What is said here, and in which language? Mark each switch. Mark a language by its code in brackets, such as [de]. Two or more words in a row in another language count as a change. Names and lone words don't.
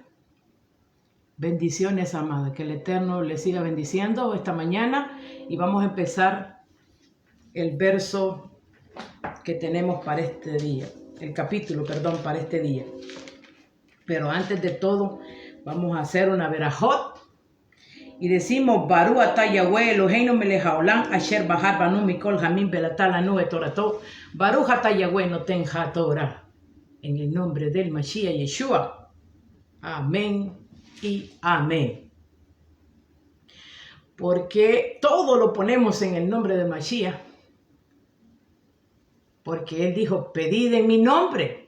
[es] Bendiciones, amada, que el Eterno le siga bendiciendo esta mañana y vamos a empezar el verso que tenemos para este día, el capítulo, perdón, para este día. Pero antes de todo, vamos a hacer una verajot y decimos [he] ברוך אתה יהוה אלוהינו מלך העולם אשר בחר בנו מכל העמים בלתה לנו את תורתו. ברוך אתה יהוה נותן התורה. [es] En el nombre del Mashiach Yeshua. Amén y amén. Porque todo lo ponemos en el nombre de Mashiach. Porque Él dijo, pedid en mi nombre.